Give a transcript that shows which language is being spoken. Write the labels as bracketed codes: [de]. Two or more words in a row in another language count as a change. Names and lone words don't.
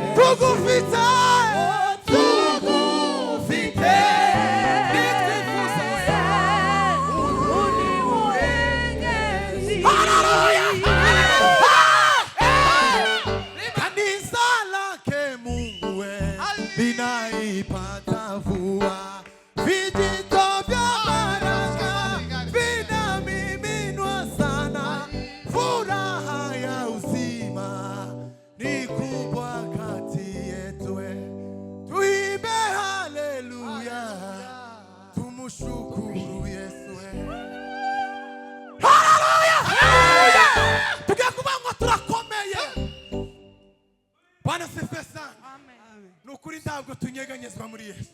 [rw] tugufite tugufite [sw] kanisa lake Mungu we linaipata mvua, vijito vya baraka vinamiminwa sana, furaha ya uzima ni kubwa kati yetu, tuimbe haleluya, tumushukuru Yesu. [rw] Haleluya, tugiye kuvuga ngo turakomeye. [sw] Bwana sifiwe sana. [rw] Nukuri ntabwo tunyeganyezwa muri Yesu.